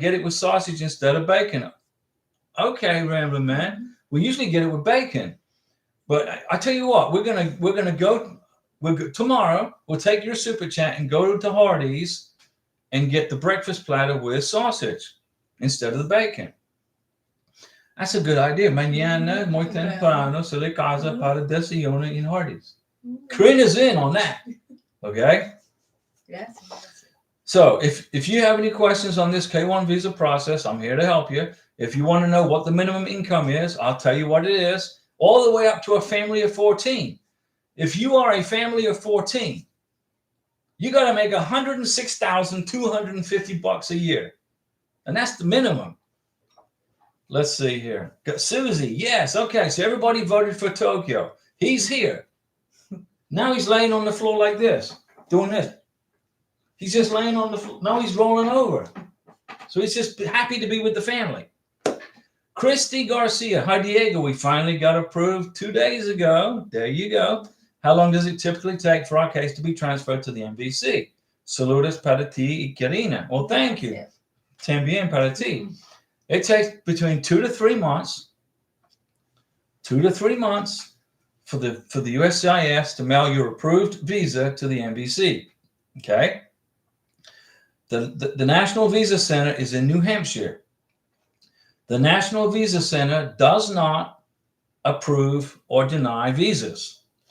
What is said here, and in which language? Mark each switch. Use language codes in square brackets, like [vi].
[en] Get it with sausage instead of bacon. Okay, Ramblin' Man. We usually get it with bacon. But I tell you what, we're gonna go tomorrow. We'll take your super chat and go to Hardy's and get the breakfast platter with sausage instead of the bacon. That's a good idea. [es] Mañana muy temprano se le casa para desayuno in Hardy's. [en] Karina's in on that. Okay. Yes. So if you have any questions on this K1 visa process, I'm here to help you. If you want to know what the minimum income is, I'll tell you what it is, all the way up to a family of 14. If you are a family of 14, you got to make $106,250 a year. And that's the minimum. Let's see here. Got Susie. Yes. Okay. So everybody voted for Tokyo. He's here. Now he's laying on the floor like this, doing this. He's just laying on the floor. No, he's rolling over. So he's just happy to be with the family. Christy Garcia. Hi, Diego. We finally got approved 2 days ago. There you go. How long does it typically take for our case to be transferred to the MVC? [es] Saludos para ti y Karina. [en] Well, thank you. [es] También para ti. [en] It takes between 2 to 3 months. 2 to 3 months for the USCIS to mail your approved visa to the MVC. Okay. The National Visa Center is in New Hampshire. The National Visa Center does not approve or deny visas.